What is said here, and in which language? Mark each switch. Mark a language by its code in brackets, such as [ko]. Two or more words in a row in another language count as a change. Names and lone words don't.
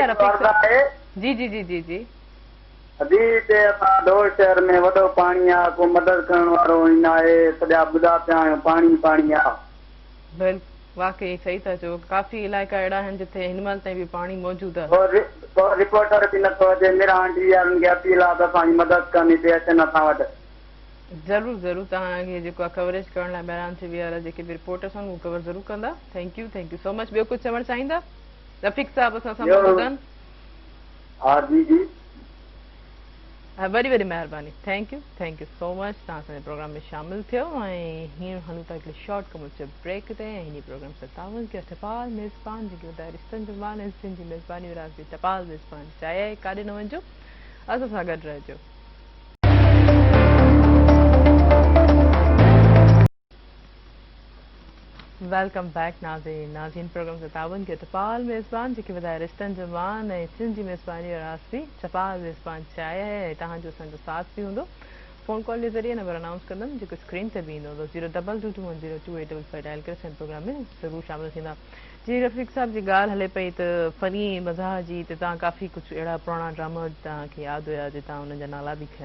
[sd] जी जी जी जी जी। अभी हिते असां दौड़ शहर में वॾो पाणी आहे, को मदद करण वारो न आहे, सॼा ॿुधा पिया आहियूं, पाणी पाणी आहे। बिल्कुलु, वाकई सही था चओ, काफ़ी इलाइक़ा अहिड़ा आहिनि जिथे हिन महिल ताईं बि पाणी मौजूदु आहे। को रिपोर्टर बि नथो अचे, मेरा आंटी वारनि खे अपील आहे त असांजी मदद करणी पई, अचनि असां वटि। ज़रूरु ज़रूरु, तव्हांखे जेको आहे कवरेज करण लाइ बहिरान थी विया जेके बि रिपोर्टर्स आहिनि उहे कवर ज़रूरु कंदा। [en] thank you so much. [sd] ॿियो कुझु चवणु चाहींदा? रफ़ीक साहब असां सां मौजूदु आहिनि। हा जी जी, वॾी वॾी महिरबानी। [en] thank you so much, [sd] तव्हां असांजे प्रोग्राम में शामिलु थियो। ऐं हींअर हलूं था हिकिड़े [en] short commercial break [sd] ते, ऐं हिन प्रोग्राम सां तावन कयो टपाल मेज़बान, जेके ॿुधाए रिश्तनि जो मान ऐं सिंधी मेज़बानी विरासती टपाल मेज़बान चाहिए, काॾे न वञिजो, असां सां गॾु रहिजो। [en] welcome back [sd] नाज़रीन प्रोग्राम से तावन के टपाल मेज़बान, जेके वधाए रिश्तनि जो मान ऐं सिंधी मेज़बानी विरासती टपाल मेज़बान चाहिए है। तव्हांजो असांजो साथ बि हूंदो। [en] phone call [sd] जे ज़रिए [en] number announce [sd] कंदमि, जेको स्क्रीन ते बि ईंदो, 02221022855 डायल करे असांजे प्रोग्राम में ज़रूरु शामिलु थींदा। जी रफ़ीक साहब जी ॻाल्हि हले पई त फ़नी मज़ाह जी, त तव्हां काफ़ी कुझु अहिड़ा पुराणा ड्रामा तव्हांखे यादि हुया जे तव्हां हुननि जा नाला बि खयां।